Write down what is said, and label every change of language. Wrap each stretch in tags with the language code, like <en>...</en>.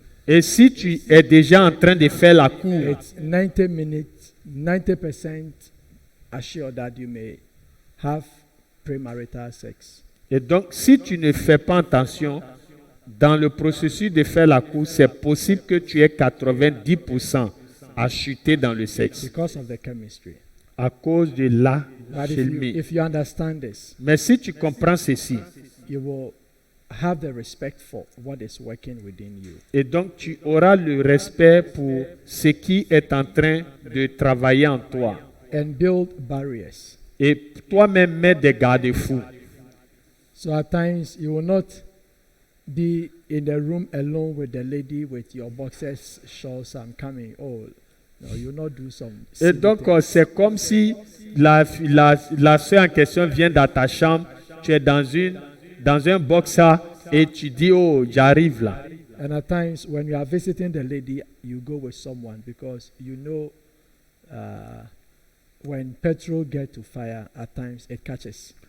<fr>et si tu es déjà en train de faire la cour,</fr> <en>it's 90 minutes, 90% assured that you may have premarital sex.</en> <fr>et donc si tu ne fais pas attention, dans le processus de faire la cour, c'est possible que tu aies 90% à chuter dans le sexe</fr> <en>Because of the chemistry.</en> <fr>à cause de la</fr> <en>But</en> <fr>chimie.</fr> <en>if you understand this,</en> <fr>Mais si tu comprends ceci,</fr> <en>you will have the respect for what is working within you.</en> <fr>et donc tu auras le respect pour ce qui est en train de travailler en toi,</fr> <en>And build barriers.</en> <fr>et toi-même mets des garde-fous.</fr> <en>So at times you will not be in the room alone with the lady with your boxers shorts. I'm coming. Oh, no, you will not do some.</en> <fr>Et</fr> <en>silly</en> <fr>donc,</fr> <en>things.</en> <fr>c'est comme si la sœur en question vient dans ta chambre, tu es dans un boxer et tu dis, oh, j'arrive là.</fr> <en>And at times, when you are visiting the lady, you go with someone because you know when petrol gets to fire, at times it catches.</en>